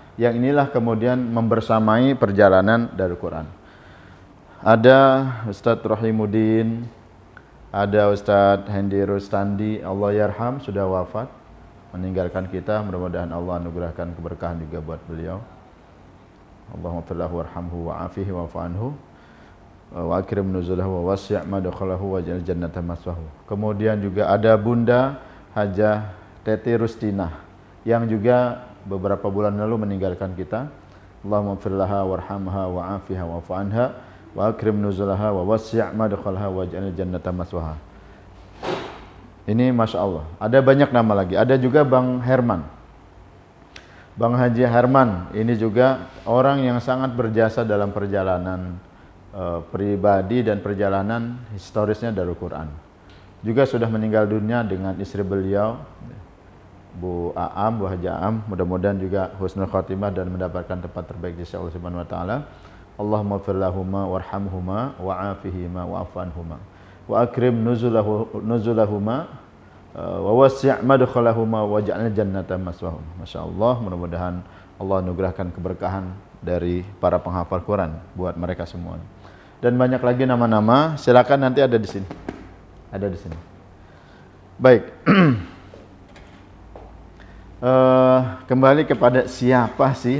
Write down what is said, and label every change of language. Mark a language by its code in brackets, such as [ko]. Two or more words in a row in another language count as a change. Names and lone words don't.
[id] Yang inilah kemudian membersamai perjalanan Darul Quran. Ada Ustadz Rahimuddin, ada Ustadz Hendi Rustandi, [ar] الله يرحم, [id] sudah wafat, meninggalkan kita. Mudah-mudahan Allah anugerahkan keberkahan juga buat beliau. [ar] اللهم اغفر له وارحمه وعافه واعف عنه وأكرم نزله ووسع مدخله واجعل الجنة مثواه. [id] Kemudian juga ada Bunda Hajah Teti Rustinah yang juga beberapa bulan lalu meninggalkan kita. [ar] اللهم اغفر لها وارحمها وعافها واعف عنها وأكرم نزلها ووسع مدخله واجعل الجنة مثواها. [id] Ini [ar] ما شاء الله. [id] Ada banyak nama lagi. Ada juga Bang Herman, Bang Haji Herman, ini juga orang yang sangat berjasa dalam perjalanan pribadi dan perjalanan historisnya Darul Quran. Juga sudah meninggal dunia dengan istri beliau, Bu Aam, Bu Haji Aam. Mudah-mudahan juga [ar] حسن الخاتمة [id] dan mendapatkan tempat terbaik di sisi Allah [ar] سبحانه وتعالى. اللهم اغفر لهما وارحمهما وعافهما واعف عنهما وأكرم نزلهما ووسع مدخلهما واجعلنا الجنة مثواهم. [id] Masyaallah, mudah-mudahan Allah anugerahkan keberkahan dari para penghafal Quran buat mereka semua. Dan banyak lagi nama-nama, silakan nanti ada di sini. Ada di sini. Baik. Kembali kepada siapa sih?